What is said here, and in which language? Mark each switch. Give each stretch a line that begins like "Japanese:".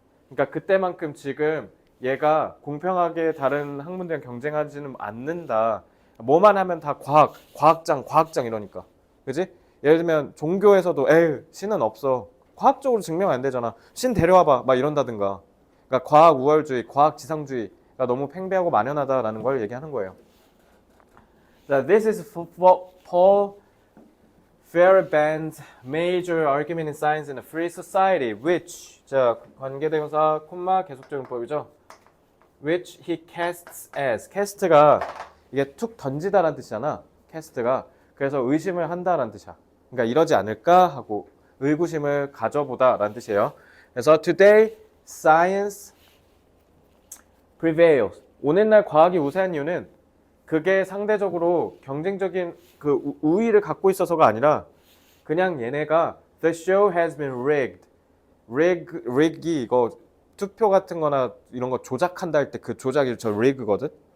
Korean: 그러니까 그때만큼 지금 얘가 공평하게 다른 학문들이랑 경쟁하지는 않는다. 뭐만 하면 다 과학장 이러니까. 그지? 예를 들면 종교에서도 신은 없어. 과학적으로 증명 안 되잖아. 신 데려와봐. 막 이런다든가. 그러니까 과학 우월주의, 과학 지상주의가 너무 팽배하고 만연하다라는 걸 얘기하는 거예요.
English: 자, this is Paul Feyerabend's major argument in science in a free society, which
Korean: 자 관계대명사 콤마 계속적용법이죠.
English: Which he casts as.
Korean: cast가 이게 툭 던지다라는 뜻이잖아. cast가 그래서 의심을 한다라는 뜻이야. 그러니까 이러지 않을까 하고 의구심을 가져보다라는 뜻이에요.
English: 그래서 today science prevails.
Korean: 오늘날 과학이 우세한 이유는 그게 상대적으로 경쟁적인 그 우위를 갖고 있어서가 아니라 그냥 얘네가
English: the show has been rigged.
Korean: rig이 이거 투표 같은 거나 이런 거 조작한다 할 때 그 조작이 저 rig거든.